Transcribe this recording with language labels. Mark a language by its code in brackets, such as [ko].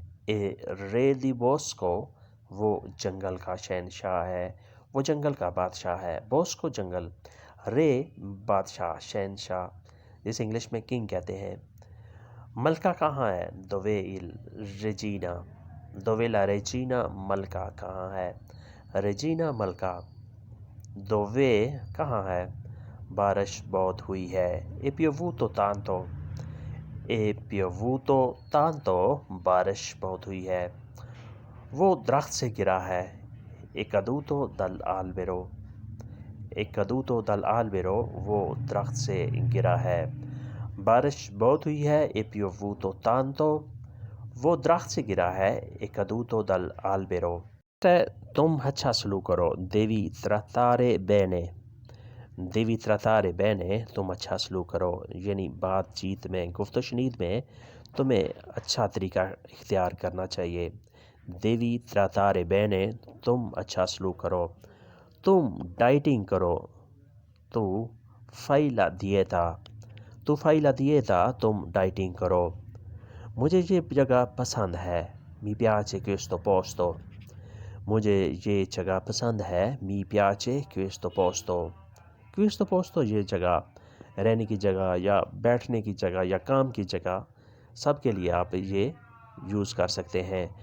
[it] ए रे दी बोस्को, [hi] वो जंगल का शहनशाह है, वो जंगल का बादशाह है। बोस्को जंगल, रे बादशाह, शहनशाह, जिसे इंग्लिश में किंग कहते हैं। मलका कहाँ है? [it] दोवे इल रेजीना। Dove la regina Malka [hi] कहाँ है? [it] Regina Malka dove कहाँ है? [hi] बारिश बहुत हुई है। [it] E piovuto tanto। E piovuto tanto [hi] बारिश बहुत हुई है। वो दरख्त से गिरा है। [it] E caduto dall'albero। E caduto dall'albero [hi] वो दरख्त से गिरा है। बारिश बहुत हुई है। [it] E piovuto tanto [hi] वो दरख्त से गिरा है। [it] E caduto dall'albero। [hi] तुम अच्छा सलूक करो। [it] Devi trattare bene। Devi trattare bene [hi] तुम अच्छा सलूक करो, यानी बातचीत में, गुफ्त शनीद में तुम्हें अच्छा तरीका इख्तियार करना चाहिए। [it] Devi trattare bene [hi] तुम अच्छा सलूक करो। तुम डाइटिंग करो। [it] तू fai la dieta। तू fai la dieta [hi] तुम डाइटिंग करो। मुझे ये जगह पसंद है। [it] Mi piace questo posto। [hi] मुझे ये जगह पसंद है। [it] Mi piace questo posto। questo posto [hi] ये जगह, रहने की जगह या बैठने की जगह या काम की जगह, सब के लिए आप ये यूज़ कर सकते हैं।